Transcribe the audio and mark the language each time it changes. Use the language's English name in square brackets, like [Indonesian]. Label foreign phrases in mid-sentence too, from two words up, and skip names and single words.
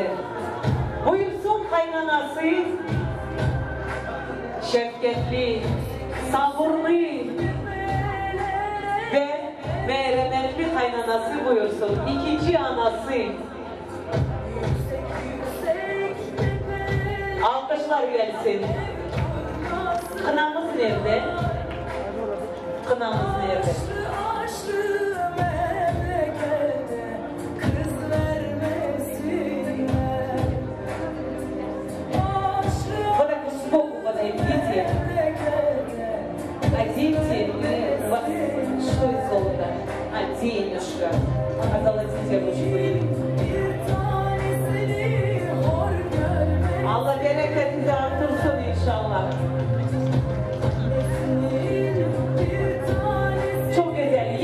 [Turkish] Buyursun kaynanası, şefkatli, sabırlı ve merhametli kaynanası buyursun. İkinci anası. Alkışlar gelsin. Kınamız nerede? Kınamız nerede? [Russian] Оденьте вас, что из золота? Денежка. Озолотите ручку. [Turkish] Allah bereketinizi artırsın inşallah. Çok güzel.